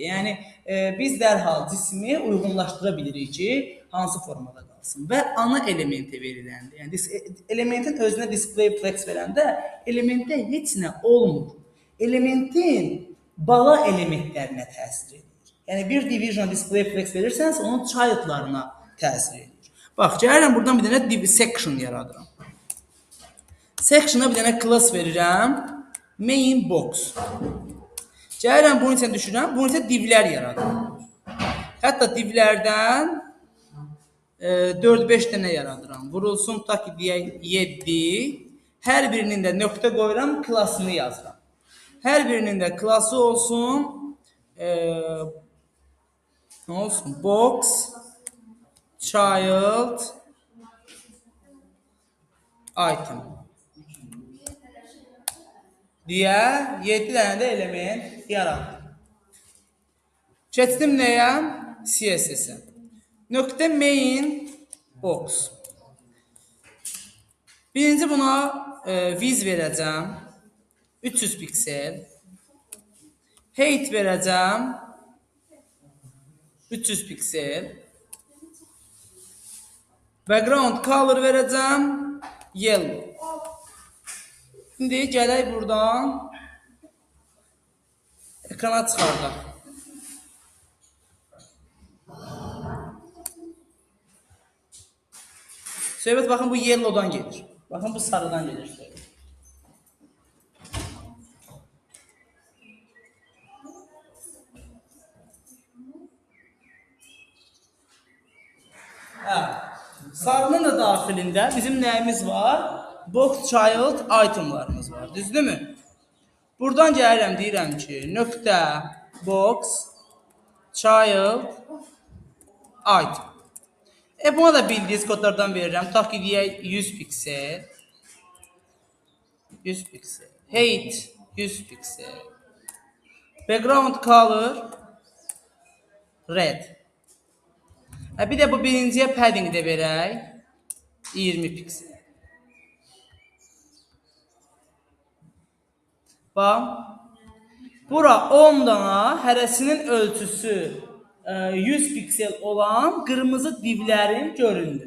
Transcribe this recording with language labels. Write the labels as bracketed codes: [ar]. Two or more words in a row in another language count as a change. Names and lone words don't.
[az] Yəni biz dərhal cismi uyğunlaşdıra bilirik ki, hansı formada qalsın və ana elementi veriləndir. Yəni elementin özünə [en] display flex [az] verəndə elementdə heç nə olmur. Elementin bala elementlərinə təsir edir. Yəni bir division [en] display flex [az] verirsənsə onun childlarına təsir edir. Bax, gəlirəm buradan bir dənə section yaradıram. Section'a bir dənə class verirəm. Main box. Gəlirəm bunun üçün düşürəm. Bunun üçün divlər yaradıram. Hətta divlərdən 4-5 dənə yaradıram. Vurulsun ta ki deyək 7. Hər birinin də nöqtə qoyuram, klassını yazıram. Hər birinin də klası olsun. Nə olsun? Box, child, item. Deyə 7 dənə də element yaratdım. Keçdim nəyə? CSS-ə. Nöqtə main box. Birinci buna viz verəcəm. 300 piksel. Height verəcəm. 300 piksel. [en] Background color [az] verəcəm. Yellow. Şimdi gələk buradan ekrana çıxardaq. Söhbət baxın bu yellowdan gelir. Baxın bu sarıdan gelir. Sarının da daxilində bizim nəyimiz var? Box child itemlarımız var. Düzdür mü? Buradan gəlirəm deyirəm ki, nöqtə box child item. Buna da bildiyiniz kodlardan verirəm. Ta ki deyək 100 piksel. 100 piksel. Height 100 piksel. [en] Background color red. [az] Bir də bu birinciyə padding də verək. 20 piksel. Bax. Bura 10 dana hərəsinin ölçüsü 100 piksel olan qırmızı divlərin göründü.